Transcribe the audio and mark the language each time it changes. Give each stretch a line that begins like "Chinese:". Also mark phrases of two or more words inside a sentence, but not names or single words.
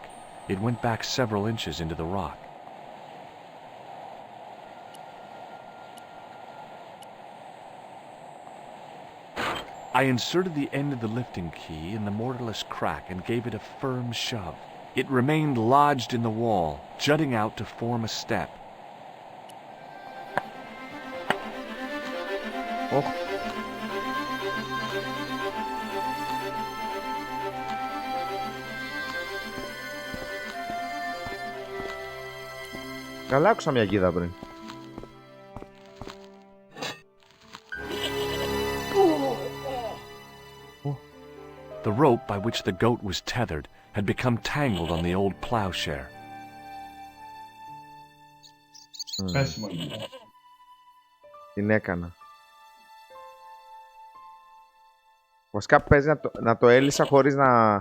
English: It went back several inches into the rock. I inserted the end of the lifting key in the mortarless crack and gave it a firm shove. It remained lodged in the wall, jutting out to form a step.
Greek: Καλά άκουσα μια γίδα πριν.
English: The rope by which the goat was tethered had become tangled on the old plowshare.
Greek: Την έκανα. Βασικά παίζει να το έλυσα χωρίς να...